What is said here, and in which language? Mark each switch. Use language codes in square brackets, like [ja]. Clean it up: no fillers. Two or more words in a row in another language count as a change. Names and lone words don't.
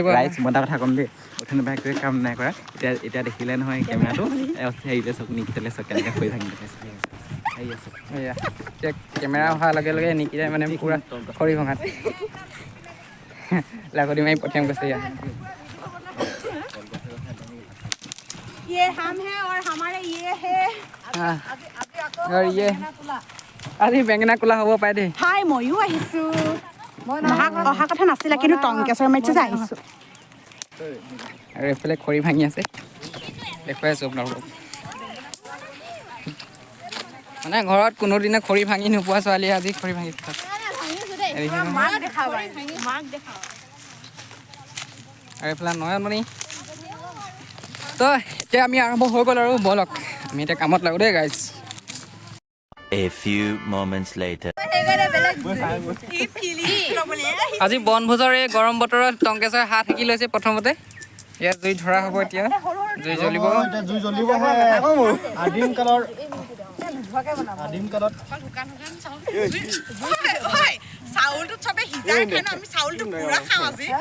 [as] ৰাইজ মই এটা কথা ক'ম দেই উঠনি পৰা একোৱে কাম নাই কৰা এতিয়া দেখিলে নহয় কেমেৰাটো হেৰিলে চকু নিকিতালে চক কেনেকৈ কৰি থাকিম এয়া এতিয়া কেমেৰা অহাৰ লগে লগে নিকিতাই মানে পূৰা খৰি ভঙাত লাগতি মাৰি পঠিয়াম গৈছে ইয়াত [hi] ये हम हैं और हमारे ये है और ये [as] আজি বেঙেনা কোলা হ'ব পাৰে দেই হাই ময়ো আহিছোঁ অহা কথা নাছিলে কিন্তু টংকেশ্বৰ মাৰিছে যে আহিছোঁ আৰু এইফালে খৰি ভাঙি আছে দেখুৱাই আছোঁ আপোনালোকক মানে ঘৰত কোনোদিনে খৰি ভাঙি নোপোৱা ছোৱালীয়ে আজি খৰি ভাঙি আৰু এইফালে নয়নমণি তো এতিয়া আমি আৰম্ভ হৈ গ'ল আৰু ব'লক আমি এতিয়া কামত লাগো দেই গাইজ [en] A few moments later. [as] আজি বনভোজৰ এই গৰম বতৰত টংকেশ্বৰ হাত সেকি লৈছে প্ৰথমতে ইয়াত জুই ধৰা হ'ব এতিয়া জুই জ্বলিব চাউলটো চবে সিজাই খাই ন আমি চাউলটো পুৰা খাওঁ আজি